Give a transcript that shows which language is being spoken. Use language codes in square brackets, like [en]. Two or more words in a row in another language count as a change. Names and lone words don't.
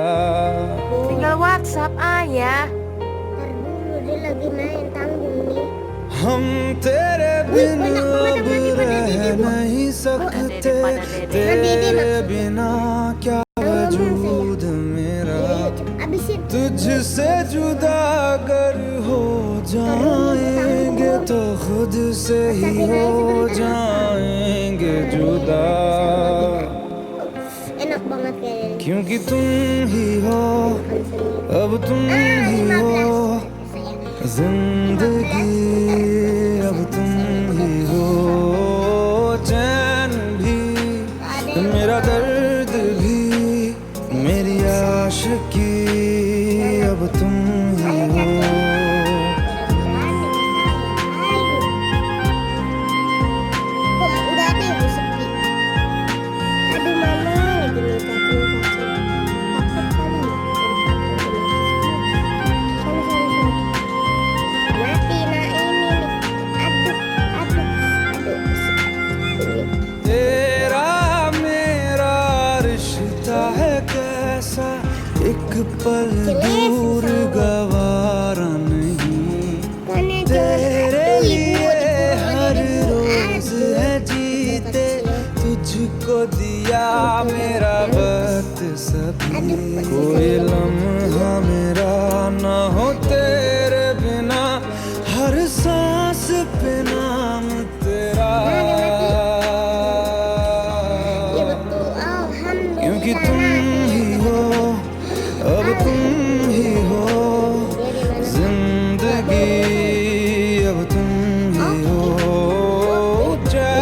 [id] Tinggal WhatsApp ayah. Ntar dulu, dia lagi main tanggung nih. [hi] हम तेरे बिन अब रह नहीं सकते, तेरे बिना क्या वजूद मेरा, [id] Abisin. [hi] तुझसे जुदा अगर हो जाएंगे तो खुद से ही हो जाएंगे जुदा, [id] Enak banget kayaknya. [hi] क्योंकि तुम ही हो, अब तुम ही हो जिंदगी, अब तुम ही हो चैन भी, मेरा दर्द भी, मेरी आशिकी, अब तुम ही हो। [id] Kok udah ada yang sepi? Aduh, mama lagi minta cacing. Takut kali ya. Mati, nah ini nih. Aduh. [hi] तेरा मेरा रिश्ता है कैसा, एक पल दूर गवारा नहीं, तेरे लिए हर रोज है जीते, तुझको दिया मेरा वक्त सभी, कोई लम्हा मेरा ना हो तेरे बिना, हर सांस पे नाम तेरा, [id] Ya betul, alhamdulillah. [hi] क्योंकि तुम ही हो, अब तुम ही हो जिंदगी, अब तुम ही हो